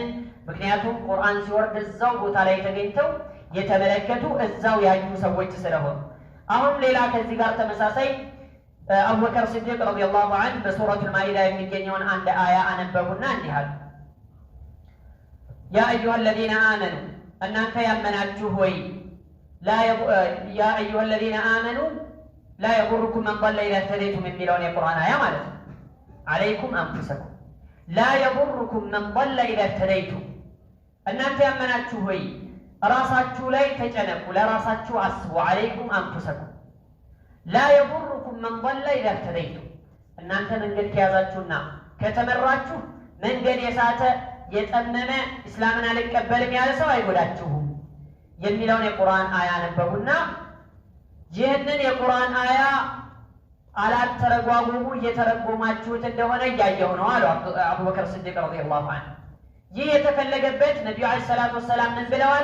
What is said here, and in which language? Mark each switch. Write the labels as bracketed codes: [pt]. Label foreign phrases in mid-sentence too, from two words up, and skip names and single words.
[am] ምክንያቱም ቁርአን ሲወርድ እዛው ቦታ ላይ ተገኝተው የተመለከቱ እዛው ያዩ ሰዎች ስለሆኑ። አሁን ሌላ ከዚህ ጋር ተመሳሳይ አቡበከር ሲዲቅ [ar] رضي الله عنه [am] በሱረቱል ማኢዳ የሚገኘውን አንድ አያ አነበቡና እንዲህ አሉ። [ar] يا أيها الذين آمنوا [am] እናንተ ያመናችሁ ሆይ [ar] يا أيها الذين آمنوا لا يضركم من ضل إذا اهتديتم [am] የሚለውን የቁርአን አያ ማለት ነው። [ar] عليكم أنفسكم لا يضركم من ضل إذا اهتديتم [am] እናንተ ያመናችሁ ሆይ ራሳችሁ ላይ ተጨነቁ፣ ለራሳችሁ አስቡ። [ar] عليكم أنفسكم لا يضركم من ضل إذا اهتديتم [am] እናንተ መንገድ ከያዛችሁና ከተመራችሁ መንገድ የሳተ የጠመመ እስላምን አልቀበልም ያለ ሰው አይጎዳችሁም የሚለውን የቁርአን አያ ነበሩና ይህንን የቁርአን አያ አላተረጓጉሙ እየተረጎማችሁት እንደሆነ እያየሁ ነው አሉ አቡበከር ሲዲቅ [ar] رضي الله عنه። [am] ይህ የተፈለገበት ነቢዩ [ar] عليه الصلاة والسلام [am] ምን ብለዋል?